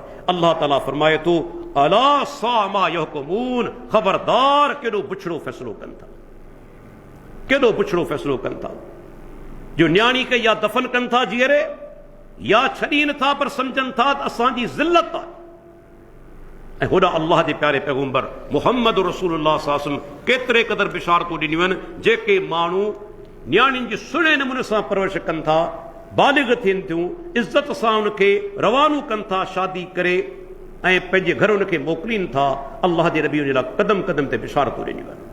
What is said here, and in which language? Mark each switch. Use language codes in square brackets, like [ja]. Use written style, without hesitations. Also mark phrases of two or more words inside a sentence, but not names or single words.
[sd] अल्लाह ताला फरमाए थो, [ar] ألا ساء ما يحكمون, [sd] ख़बरदार केॾो बुछड़ो फ़ैसिलो कनि था, केॾो बुछड़ो फ़ैसिलो कनि था। जो न्याणी खे या दफ़न कनि था जीअरे, या छॾी नथा, पर सम्झनि था त असांजी ज़िलत आहे। ऐं होॾा अल्लाह जे प्यारे पैगम्बर मुहम्मद [ar] رسول الله صلى الله عليه وسلم [sd] केतिरे क़दर बिशारतूं ॾिनियूं आहिनि। जेके माण्हू न्याणियुनि जी सुहिणे नमूने सां परवरिश कनि था, बालिग़ थियनि थियूं, इज़त सां उनखे रवानो कनि था शादी करे, ऐं पंहिंजे घर उनखे मोकिलीनि था, अल्लाह जे नबी उन लाइ क़दम क़दम ते बिशारतूं ॾिनियूं आहिनि।